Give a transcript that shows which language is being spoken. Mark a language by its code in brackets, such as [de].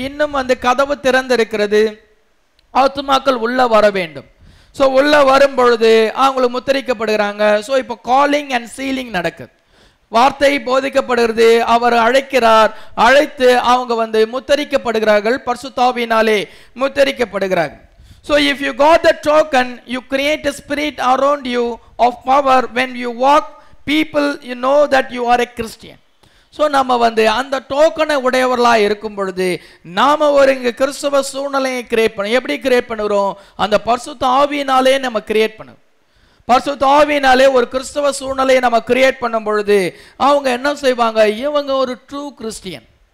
[ta] இன்னும் அந்த கதவு திறந்திருக்கிறது, ஆத்துமாக்கள் உள்ள வர வேண்டும். ஸோ உள்ள வரும் பொழுது அவங்களுக்கு முத்திரிக்கப்படுகிறாங்க. ஸோ இப்போ காலிங் அண்ட் சீலிங் நடக்குது. வார்த்தை போதிக்கப்படுகிறது, அவர் அழைக்கிறார், அழைத்து அவங்க முத்தரிக்கப்படுகிறார்கள், பரிசுத்த ஆவியினாலே முத்தரிக்கப்படுகிறார்கள். [en] So if you got the token, you create a spirit around you of power. When you walk, people you know that you are a Christian. [ta] So நம்ம அந்த டோக்கனை உடையவர்களா இருக்கும் பொழுது நாம ஒரு இங்க கிறிஸ்தவ சூழ்நிலையை கிரியேட் பண்ண. எப்படி கிரியேட் பண்ணுறோம், அந்த பரிசுத்த ஆவியினாலே நம்ம கிரியேட் பண்ணுவோம். பரிசுத்த ஆவியினாலே ஒரு கிறிஸ்தவ சூழ்நிலையை நம்ம கிரியேட் பண்ணும் பொழுது அவங்க என்ன செய்வாங்க, இவங்க ஒரு ட்ரூ கிறிஸ்டியன்.